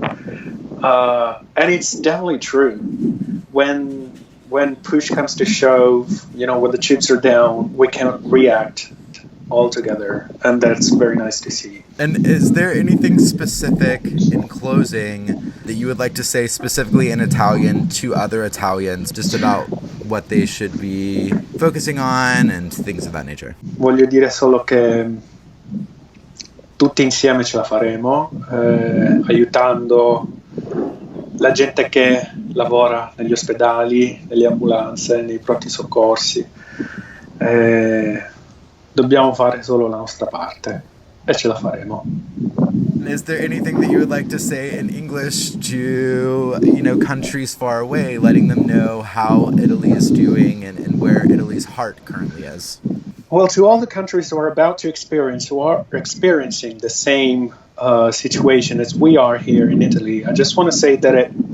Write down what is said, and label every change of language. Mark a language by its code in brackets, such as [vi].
[en] And it's definitely true. When push comes to shove, when the chips are down, we can react all together, and that's very nice to see. And is there anything specific in closing that you would like to say specifically in Italian to other Italians, just about what they should be focusing on and things of that nature? [it] Voglio dire solo che tutti insieme ce la faremo, aiutando la gente che lavora negli ospedali, nelle ambulanze, nei pronti soccorsi. Dobbiamo fare solo la nostra parte e ce la faremo. [en] Is there anything that you would like to say in English to, countries far away, letting them know how Italy is doing and where Italy's heart currently is? Well, to all the countries who are experiencing the same situation as we are here in Italy, I just want to say that